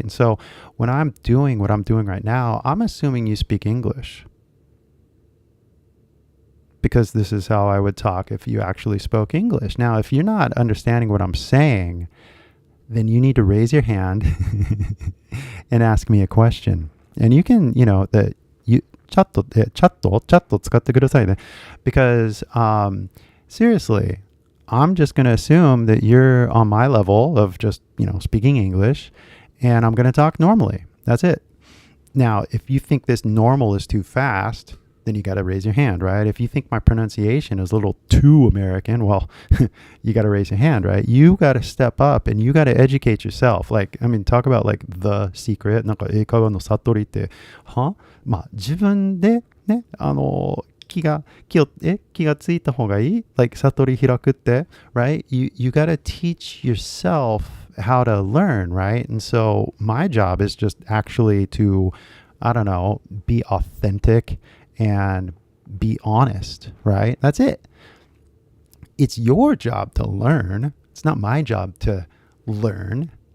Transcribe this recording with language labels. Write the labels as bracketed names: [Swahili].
[English] And so when I'm doing what I'm doing right now, I'm assuming you speak English because this is how I would talk if you actually spoke English. Now, if you're not understanding what I'm saying, then you need to raise your hand and ask me a question. And you can, [Japanese] チャット使ってくださいね. [English] Because seriously, I'm just going to assume that you're on my level of just, speaking English, and I'm going to talk normally. That's it. Now, if you think this normal is too fast, then you got to raise your hand, right? If you think my pronunciation is a little too American, well, you got to raise your hand, right? You got to step up and you got to educate yourself. Like, I mean, talk about like the secret. [Japanese] なんか英会話の悟りって、まあ自分でね、気がついた方がいい like 悟り開くって right? [English] You got to teach yourself how to learn, right? And so my job is just actually to, I don't know, be authentic and be honest, right? That's it. It's your job to learn. It's not my job to learn.